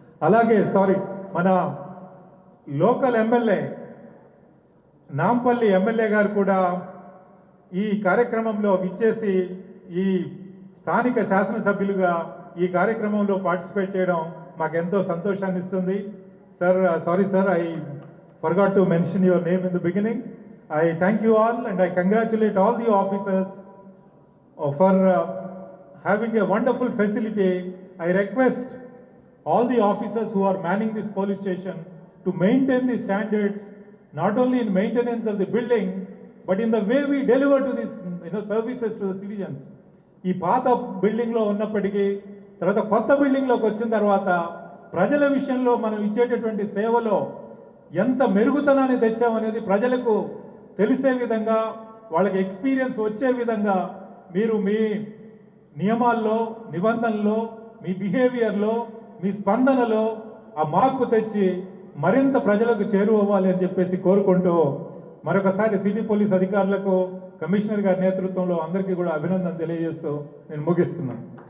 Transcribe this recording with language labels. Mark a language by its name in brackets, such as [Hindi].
[Telugu] అలాగే మన local MLA Nampally MLA గారు కూడా ఈ కార్యక్రమంలో విచ్చేసి ఈ స్థానిక శాసనసభ్యులుగా ఈ కార్యక్రమంలో పార్టిసిపేట్ చేయడం మాకెంతో సంతోషాన్ని ఇస్తుంది. [English] Sorry sir, I forgot to mention your name in the beginning. I thank you all and I congratulate all the officers for having a wonderful facility. I request all the officers who are manning this police station to maintain the standards, not only in maintenance of the building, but in the way we deliver to this services to the citizens. [Telugu] ఈ పాత బిల్డింగ్లో ఉన్నప్పటికీ తర్వాత కొత్త బిల్డింగ్లోకి వచ్చిన తర్వాత ప్రజల విషయంలో మనం ఇచ్చేటటువంటి సేవలో ఎంత మెరుగుతనాన్ని తెచ్చామనేది ప్రజలకు తెలిసే విధంగా, వాళ్ళకి ఎక్స్పీరియన్స్ వచ్చే విధంగా మీరు మీ నియమాల్లో, నిబంధనల్లో, మీ బిహేవియర్లో, మీ స్పందనలో ఆ మార్పు తెచ్చి మరింత ప్రజలకు చేరువవ్వాలి అని చెప్పేసి కోరుకుంటూ మరొకసారి సిటీ పోలీస్ అధికారులకు, కమిషనర్ గారి నేతృత్వంలో అందరికీ కూడా అభినందన తెలియజేస్తూ నేను ముగిస్తున్నాను.